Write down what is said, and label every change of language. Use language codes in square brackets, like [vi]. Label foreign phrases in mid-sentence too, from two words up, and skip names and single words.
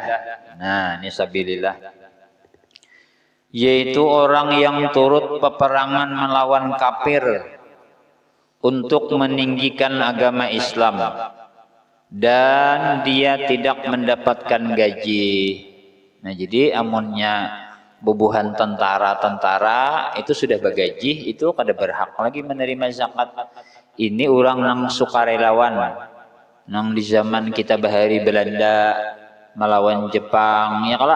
[id] Nah, ini sabilillah. Yaitu orang yang turut peperangan melawan kafir untuk meninggikan agama Islam dan dia tidak mendapatkan gaji. [bjn] Nah, jadi amunnya bubuhan tentara itu sudah bergaji, itu kada berhak lagi menerima zakat. Ini orang nang sukarelawan, nang di zaman kita bahari Belanda melawan Jepang, ya kalau.